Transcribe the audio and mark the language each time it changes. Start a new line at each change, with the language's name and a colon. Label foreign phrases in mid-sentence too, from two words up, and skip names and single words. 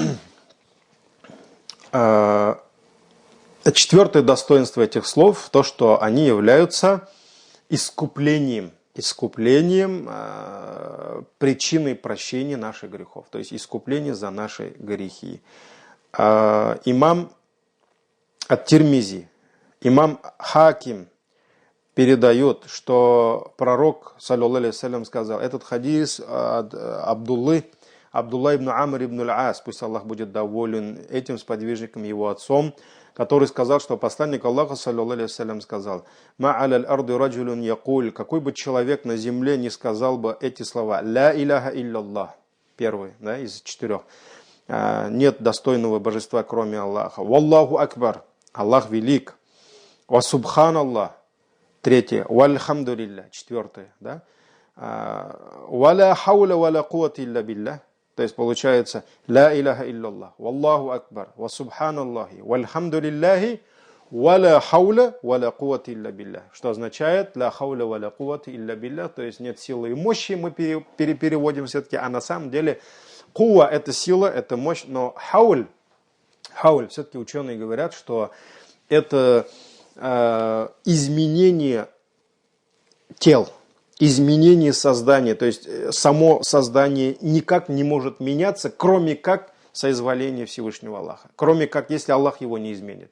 Russian: 4-е достоинство этих слов, то, что они являются искуплением, причиной прощения наших грехов, то есть искупление за наши грехи. Имам ат-Тирмизи, имам Хаким передает, что пророк,
Arabic: صلى الله عليه وسلم,
Russian: сказал, этот хадис от Абдулла ибн Амр ибн аль-Ас, пусть Аллах будет доволен этим сподвижником, его отцом, который сказал, что посланник Аллаха,
Arabic: صلى الله عليه وسلم,
Russian: сказал:
Arabic: «ما على الأرض رجل يقول»,
Russian: какой бы человек на земле не сказал бы эти слова:
Arabic: «لا إله إلا الله»,
Russian: первый, да, из 4, нет достойного божества, кроме Аллаха,
Arabic: «والله أكبر»,
Russian: Аллах велик,
Arabic: «وسبحان الله»,
Russian: 3, «Вальхамдулилля», 4, да,
Arabic: «ولا حول ولا قوة إلا بالله».
Russian: То есть получается
Arabic: «لا إله إلا الله، والله أكبر، وسبحان الله، والحمد لله، ولا حول ولا قوة إلا بالله».
Russian: Что означает
Arabic: «لا حول ولا قوة إلا بالله»,
Russian: то есть нет силы и мощи, мы переводим все-таки, а на самом деле кува — это сила, это мощь, но хауль, все-таки ученые говорят, что это изменение тел, изменение создания, то есть само создание никак не может меняться, кроме как соизволения Всевышнего Аллаха, кроме как если Аллах его не изменит.